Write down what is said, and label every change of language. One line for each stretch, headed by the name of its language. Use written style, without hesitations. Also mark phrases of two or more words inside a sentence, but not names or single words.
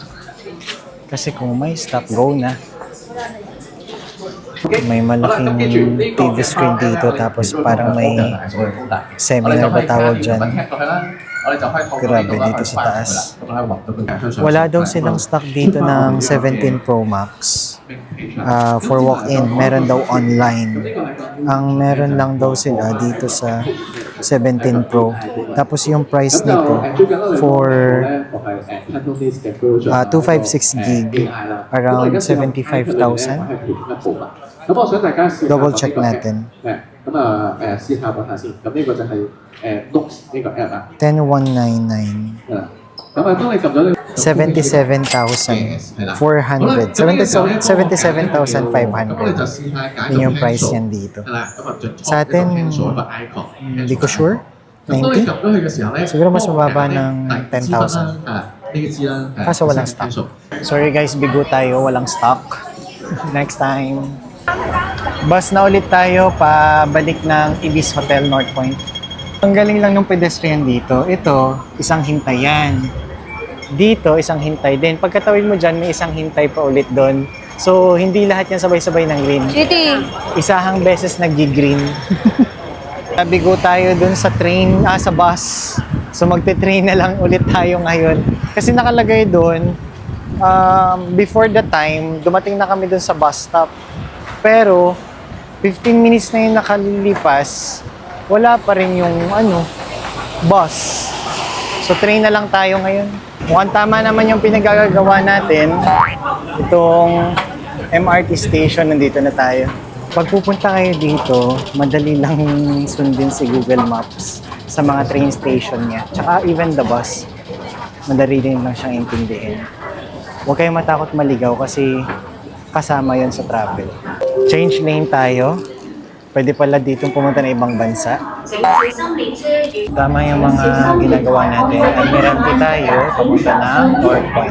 Filipino: Kasi kung may stock, go na. May malaking TV screen dito tapos parang may seminar ba tawag dyan. Grabe dito sa taas. Wala daw silang stock dito ng 17 Pro Max.
English: For walk-in,
Filipino: meron daw online. Ang meron lang daw sila dito sa 17 Pro. Tapos yung price nito for 256 gig, around 75,000. Double check natin.
Cantonese: 試下揾下先。咁呢個就係Looks 呢個 app 啊。
Filipino: 10,199.
Cantonese: 咁當你撳咗呢
Filipino: 77,400. 77,500. Yun yung price yan dito.
Cantonese: 係啦，咁啊就
Filipino: Sa atin,
Cantonese: 左個 icon。
Filipino: hindi ko sure.
Cantonese: 咁當你
Filipino: 90?
Cantonese: 撳咗佢嘅時候咧，
Filipino: Siguro mas mababa ng 10,000 10,000.
Cantonese: 呢個知啦。
Filipino: Kaso walang stock. Sorry guys, bigo tayo. Walang stock.
English: Next time.
Filipino: Bus na ulit tayo pabalik ng Ibis Hotel North Point. Ang galing lang ng pedestrian dito. Ito, isang hintayan. Dito, isang hintay din. Pagkatawid mo dyan, may isang hintay pa ulit doon. So, hindi lahat yan sabay-sabay ng green. City, Isahang beses nag-green. Bigo tayo doon sa train, sa bus. So, magte-train na lang ulit tayo ngayon. Kasi nakalagay doon,
English: before the time,
Filipino: dumating na kami doon sa bus stop. Pero, 15 minutes na yung nakalilipas, wala pa rin yung bus. So, train na lang tayo ngayon. Mukhang tama naman yung pinagagagawa natin. Itong
English: MRT station,
Filipino: nandito na tayo. Pag pupunta kayo dito, madali lang sundin si Google Maps sa mga
English: train station
Filipino: niya. Tsaka
English: even the bus,
Filipino: madali din lang siyang intindihin. Huwag kayong matakot maligaw kasi kasama yon sa travel.
English: Change lane
Filipino: tayo. Pwede pala dito pumunta na ibang bansa. Tama yung mga ginagawa natin. Admiralty tayo, papunta ng North Point.